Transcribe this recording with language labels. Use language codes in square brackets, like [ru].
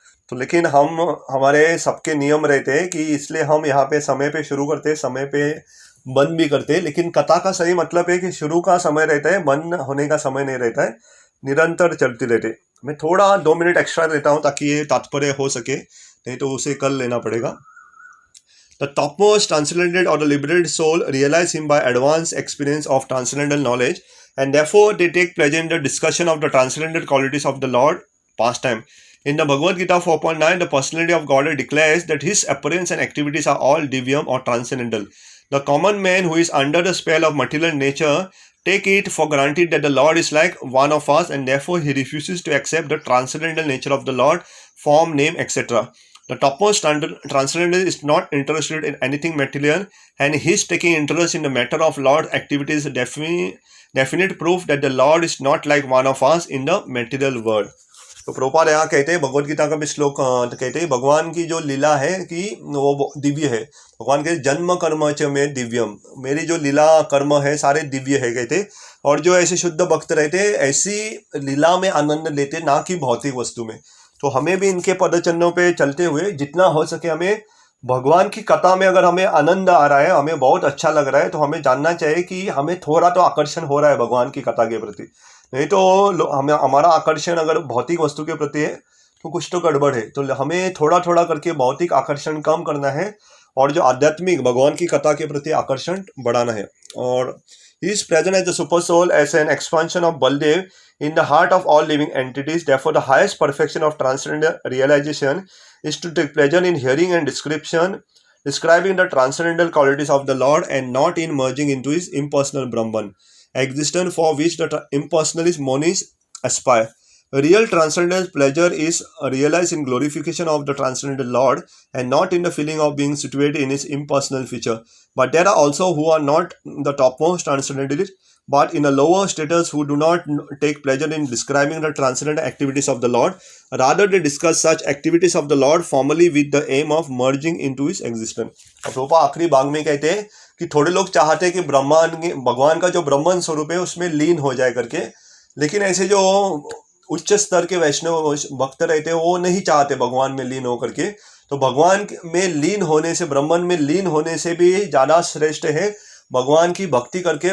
[hi] तो लेकिन हमारे सबके नियम रहते हैं कि इसलिए हम यहाँ पे समय पे शुरू करते, समय पे बंद भी करते. लेकिन कथा का सही मतलब है कि शुरू का समय रहता है, बंद होने का समय नहीं रहता है, निरंतर चलती रहती है. मैं थोड़ा 2 मिनट एक्स्ट्रा देता हूँ ताकि ये तात्पर्य हो सके, नहीं तो उसे कल लेना पड़ेगा. [en] The topmost transcendented or the liberated soul realize him by advanced experience of transcendental knowledge, and therefore they take pleasure in the discussion of the transcendental qualities of the Lord pastime. In the Bhagavad Gita 4.9, the personality of Godhead declares that his appearance and activities are all divyam or transcendental. The common man who is under the spell of material nature take it for granted that the Lord is like one of us, and therefore he refuses to accept the transcendental nature of the Lord, form, name, etc. The topmost transcendental is not interested in anything material, and his taking interest in the matter of Lord activities is definite proof that the Lord is not like one of us in the material world. [hi] तो प्रभुपाद यहाँ कहते हैं, भगवद गीता का भी श्लोक कहते हैं, भगवान की जो लीला है कि वो दिव्य है. भगवान के जन्म कर्म च में दिव्यम, मेरी जो लीला कर्म है सारे दिव्य है कहते. और जो ऐसे शुद्ध भक्त रहते ऐसी लीला में आनंद लेते, ना कि भौतिक वस्तु में. तो हमें भी इनके पदचिन्हों पे चलते हुए जितना हो सके हमें भगवान की कथा में, अगर हमें आनंद आ रहा है, हमें बहुत अच्छा लग रहा है, तो हमें जानना चाहिए कि हमें थोड़ा तो आकर्षण हो रहा है भगवान की कथा के प्रति. नहीं तो हमारा आकर्षण अगर भौतिक वस्तु के प्रति है तो कुछ तो गड़बड़ है. तो हमें थोड़ा थोड़ा करके भौतिक आकर्षण कम करना है और जो आध्यात्मिक भगवान की कथा के प्रति आकर्षण बढ़ाना है. और [en] he is present as the super soul, as an expansion of Baldev in the heart of all living entities. Therefore, the highest perfection of transcendental realization is to take pleasure in hearing and describing the transcendental qualities of the Lord, and not in merging into his impersonal Brahman existence, for which the impersonalist monis aspire. Real transcendental pleasure is realized in glorification of the transcendental Lord, and not in the feeling of being situated in his impersonal feature. But there are also who are not the topmost transcendentalists, but in a lower status, who do not take pleasure in describing the transcendental activities of the Lord. Rather, they discuss such activities of the Lord formally with the aim of merging into his existence. [hi] Prabhupada आखिरी भाग में कहते हैं कि थोड़े लोग चाहते हैं कि भगवान का जो ब्रह्मन स्वरूप है उसमें लीन हो जाए करके, लेकिन ऐसे जो उच्च स्तर के वैष्णव भक्त रहते हैं वो नहीं चाहते भगवान में लीन हो करके. तो भगवान में लीन होने से, ब्रह्मन में लीन होने से भी ज़्यादा श्रेष्ठ है भगवान की भक्ति करके.